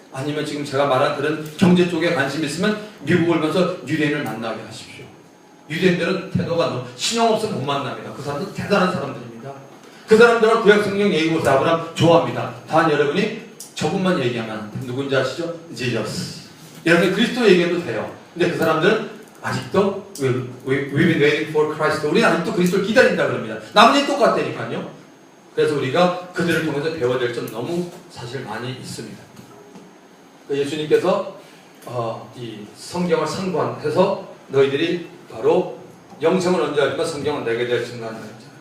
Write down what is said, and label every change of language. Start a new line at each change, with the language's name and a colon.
Korean: 아니면 지금 제가 말한 그런 경제 쪽에 관심 있으면 미국을 가서 유대인을 만나게 하십시오. 유대인들은 태도가 너무 신용 없으면 못 만납니다. 그 사람들 대단한 사람들입니다. 그 사람들은 구약 성경 얘기 보세요. 아브라함 좋아합니다. 단 여러분이 저분만 얘기하면 누군지 아시죠? 지저스. 여러분이 그리스도 얘기해도 돼요. 근데 그 사람들은 아직도
English: we've been waiting for Christ.
Korean: 우리는 아직도 그리스도를 기다린다 그럽니다. 나머지는 똑같다니까요. 그래서 우리가 그들을 통해서 배워야 될 점 너무 사실 많이 있습니다. 예수님께서 이 성경을 상고해서 너희들이 바로 영성을 언제 하지만 성경은 내게 대해 증거한다 했잖아요.